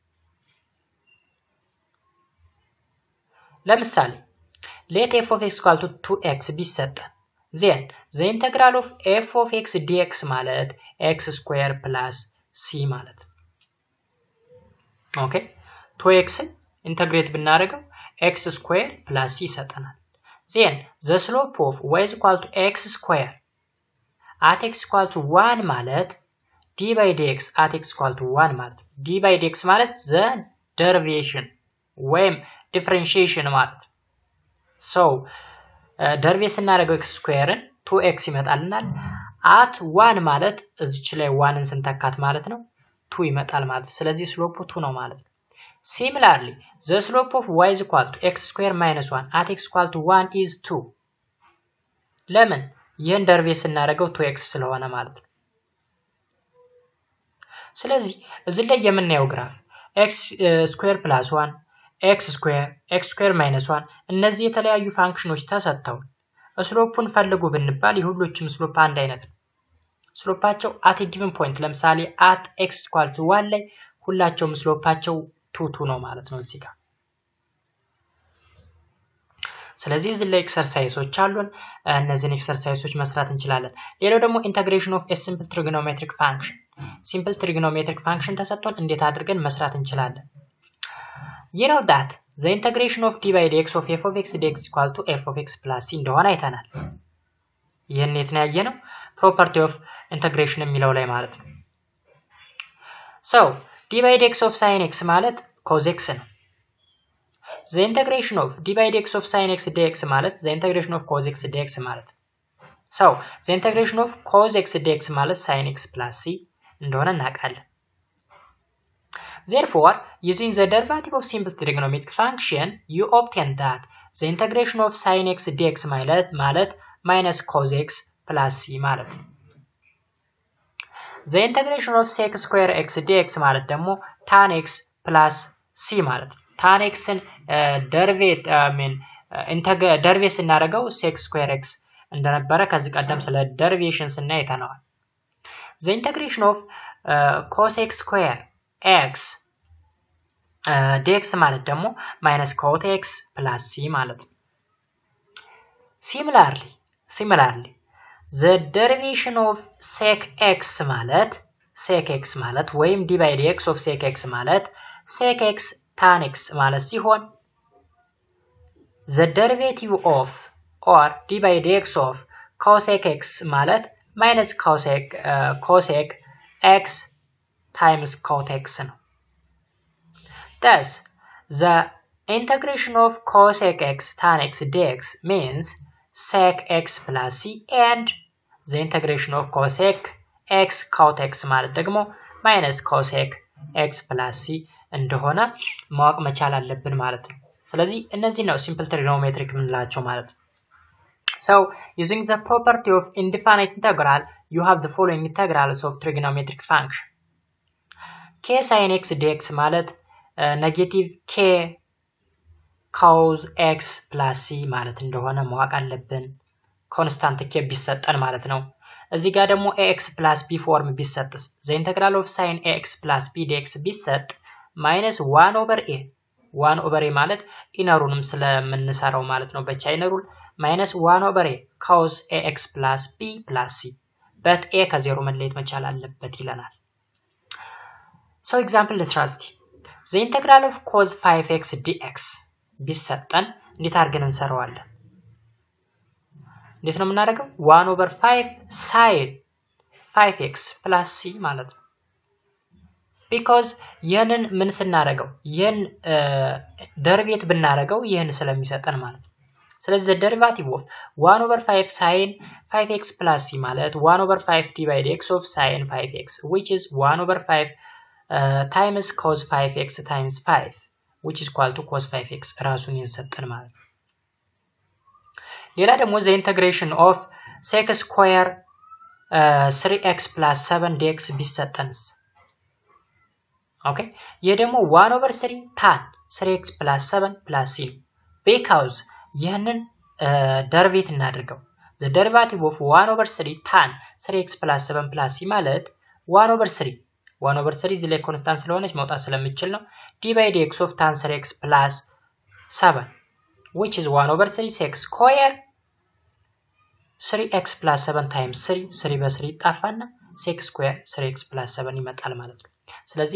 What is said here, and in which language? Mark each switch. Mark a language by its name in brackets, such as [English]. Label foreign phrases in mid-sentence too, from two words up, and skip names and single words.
[English] ለምሳሌ let f of x equal to 2x ቢሰጠን then the integral of f of x dx ማለት x square plus c ማለት okay 2x integrate ብናደርገው x square plus c ይሰጠናል then the slope of y is equal to x square at x equal to 1 ማለት d by dx at x equal to 1 ማለት d by dx ማለት the derivation ወይም differentiation ማለት so derivation እናደርገው x square 2x ይመጣልናል at 1 [Amharic] ማለት እዚች ላይ 1ን ስንተካት ማለት ነው 2 ይመጣል ማለት ስለዚህ ስሎፑ 2 ነው ማለት [English] similarly the slope of y is equal to x square minus 1 at x equal to 1 is 2 [Amharic] ለምን ይሄን [English] derivation እናደርገው 2x [Amharic] ስለሆነ ማለት ነው ስለዚህ እዚህ ላይ የምናየው ግራፍ [English] x square plus 1 x square minus 1 [Amharic] እነዚህ የተለያዩ ፋንክሽኖች ተሰጥተው ስሎፑን ፈልጉ ብንባል የሁሉም ስሎፕ አንድ አይነት ነው ስሎፓቸው [English] at a given point [Amharic] ለምሳሌ [English] at x equal to 1 [Amharic] ላይ ሁላቸውም ስሎፓቸው 2 ነው ማለት ነው እዚህ ጋር ስለዚህ እዚህ ላይ ኤክሰርሳይሶች አሉን እነዚህን ኤክሰርሳይሶች መስራት እንችላለን ሌላው ደግሞ [English] integration of a simple trigonometric function [Amharic] simple trigonometric function ተሰጥቶን እንዴት አድርገን መስራት እንችላለን [English] you know that the integration of d by dx of f of x dx equal to f of x plus c [Amharic] እንደሆነ አይተናል ይሄን የት ነው ያየነው [English] property of integration [Amharic] የሚለው ላይ ማለት ነው [English] so d by dx of sin x ማለት cos x ነው the integration of d by dx of sin x dx ማለት the integration of cos x dx ማለት so the integration of cos x dx ማለት sin x plus c [Amharic] እንደሆነ እናውቃለን [English] therefore using the derivative of simple trigonometric function you obtain that the integration of sin x dx ማለት minus cos x plus c ማለት the integration of sec square x dx [Amharic] ማለት ደግሞ [English] tan x plus c ማለት tan x ን derivate ስናደርገው sec square x [Amharic] እንደነበረ ከዚህ ቀደም ስለ [English] derivation [Amharic] ስናይ አይተናል [English] the integration of cos x square x dx [Amharic] ማለት ደግሞ [English] minus cot x plus c ማለት similarly the derivation of sec x [Amharic] ማለት ወይም [English] d by dx of sec x ማለት sec x tan x [Amharic] ማለት ሲሆን [English] the derivative of or d by dx of cosec x ማለት minus cosec x times cot x ነው thus the integration of cosec x tan x dx means sec x plus c and the integration of cosec x cot x [Amharic] ማለት ደግሞ [English] minus cosec x plus c [Amharic] እንደሆነ ማወቅ መቻል አለብን ማለት ነው ስለዚህ እነዚህ ነው [English] simple trigonometric [Amharic] የምንላቸው ማለት ነው [English] So, using the property of indefinite integral, you have the following integrals of trigonometric function. K sin x dx ማለት negative K cos x plus c [Amharic] ማለት እንደሆነ ማወቅ አለብን [English] constant K [Amharic] ቢሰጠን ማለት ነው እዚህ ጋር ደግሞ [English] ax plus b form ቢሰጥስ the integral of sin ax plus b dx ቢሰጥ minus 1 over a 1 over a [Amharic] ማለት ኢነሩንም ስለምንሰራው ማለት ነው በቻይና [English] ሩል minus 1 over a cos ax plus b plus c but a [Amharic] ከዜሮ መለየት መቻል አለበት ይለናል [English] so example let's the integral of cos 5x dx [Amharic] ቢሰጠን እንዴት አድርገን እንሰራዋለን እንዴት ነው የምናደርገው [English] 1 over 5 sin 5x plus c [Amharic] ማለት ነው [English] because [Amharic] ይሄንን ምን ስናደርገው ይሄን ደሪቬት ብናደርገው ይሄን ስለሚሰጠን ማለት ነው [English] ስለዚህ the derivative of 1 over 5 sin 5x plus c ማለት 1 over 5 divided x of sin 5x which is 1 over 5 times cos 5x times 5 which is equal to cos 5x [Amharic] ራሱን ይሰጠን ማለት ነው ሌላ ደግሞ [English] the integration of sec square 3x plus 7 dx ቢሰጠንስ Okay, [Amharic] ይሄ ደግሞ [English] 1 over 3 tan 3x plus 7 plus c because [Amharic] ይሄንን ደሪቬት እናድርገው [English] the derivative of 1 over 3 tan 3x plus 7 plus c ማለት 1 over 3 [Amharic] እዚህ ላይ ኮንስታንት ስለሆነች መውጣት ስለምችል ነው [English] d by dx of tan 3x plus 7 which is 1 over 3 sec square 3x plus 7 times 3 [Amharic] በ3 ይጣፋና [English] sec square 3x plus 7 [Amharic] ይመጣል ማለት ነው ስለዚህ